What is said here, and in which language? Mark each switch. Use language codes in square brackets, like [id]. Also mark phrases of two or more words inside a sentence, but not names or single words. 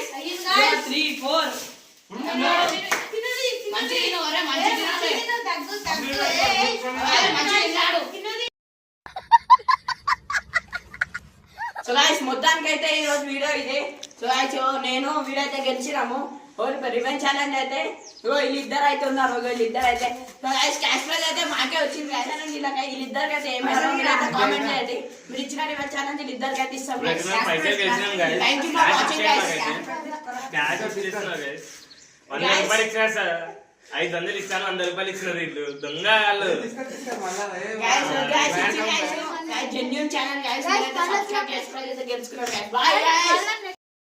[te] 3 4 [en] so guys [te] మొత్తానికి అయితే ఈ రోజు వీడియో ఇదే. [en] so guys [te] నేను వీడియో అయితే గెలిచినాము. [en] revenge challenge [te] అయితే వీళ్ళిద్దరు అయితే ఉన్నారు. వీళ్ళిద్దరు అయితే [en] cash prize [te] అయితే మాకే వచ్చింది guys. అని వీళ్ళిద్దరికి అయితే ఏమైనా మీరైతే కామెంట్ చేయండి. మీరు ఇచ్చిన [en] reverse challenge [te] వీళ్ళిద్దరికి అయితే ఇస్తాం guys. పైసలు గెలిచినాం guys. [en] Thank you for watching guys. [te] క్యాష్ వచ్చి ఇస్తున్నారు guys. 100 రూపాయలు ఇచ్చినారు సార్. 500 ఇస్తాను 100 రూపాయలు ఇచ్చినారు వీళ్ళు దొంగ వాళ్ళు. [en] Guys, genuine channel guys. [te] మీరైతే subscribe చేసుకోవాలి, గెలుచుకున్నారు guys. [en] Bye guys.